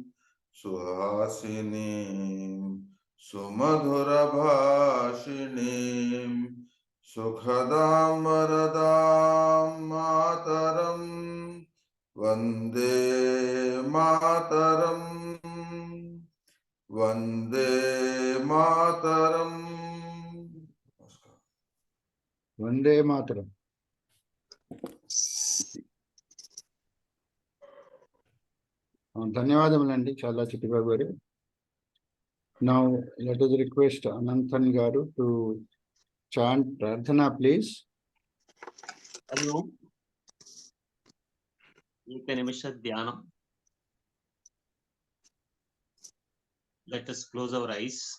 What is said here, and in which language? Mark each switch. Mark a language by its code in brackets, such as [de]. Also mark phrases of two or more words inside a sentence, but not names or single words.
[sa] सुहासिनीं सुमधुर भाषिणीं सुखदां वरदां मातरम् वन्दे मातरम् वन्दे मातरम् वन्दे मातरम्. [te] ధన్యవాదములండి చాలా చిట్టిబాబు గారు. [en] Now let us request Ananthan garu to chant Prarthana, please. [mr] Hello. एक निमिष ध्यानम्. [en] Let us close our eyes.